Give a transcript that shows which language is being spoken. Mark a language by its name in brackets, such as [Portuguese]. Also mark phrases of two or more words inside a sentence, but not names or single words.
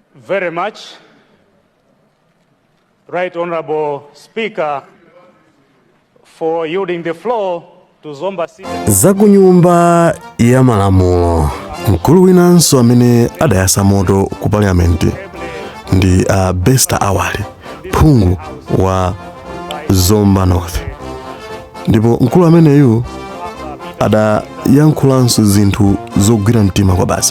[English] very much, Right Honorable Speaker, for yielding the floor to Zomba City. [Nyanja] Zakunyumba ya malamulo, mkulu winanso amene adayasa moto ku parliament ndi Besta Awali, phungu wa Zomba North. Ndipo mkulu ameneyu adayankhulanso zinthu zogwira mtima kwa basi.